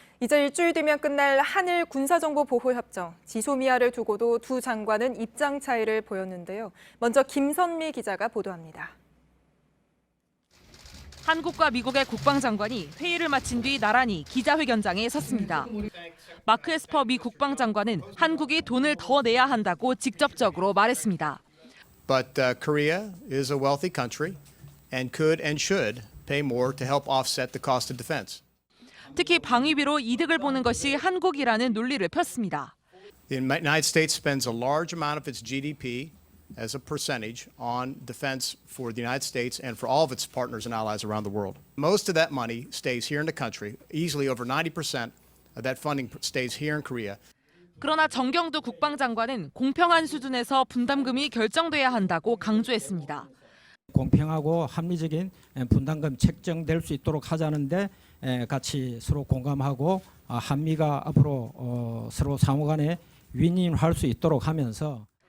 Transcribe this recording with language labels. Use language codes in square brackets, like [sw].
[ko] 이제 일주일 뒤면 끝날 한일 군사정보보호협정 지소미아를 두고도 두 장관은 입장 차이를 보였는데요. 먼저 김선미 기자가 보도합니다. 한국과 미국의 국방장관이 회의를 마친 뒤 나란히 기자회견장에 섰습니다. 마크 에스퍼 미 국방장관은 한국이 돈을 더 내야 한다고 직접적으로 말했습니다. [en] But Korea is a wealthy country and could and should pay more to help offset the cost of defense. [ko] 특히 방위비로 이득을 보는 것이 한국이라는 논리를 폈습니다. [en] The United States spends a large amount of its GDP as a percentage on defense for the United States and for all of its partners and allies around the world. Most of that money stays here in the country. Easily over 90% of that funding stays here in Korea. [ko] 그러나 정경두 국방장관은 공평한 수준에서 분담금이 결정돼야 한다고 강조했습니다. 공평하고 합리적인 분담금 책정될 수 있도록 하자는데 같이 서로 공감하고 한미가 앞으로 서로 상호간에 윈윈할 수 있도록 하면서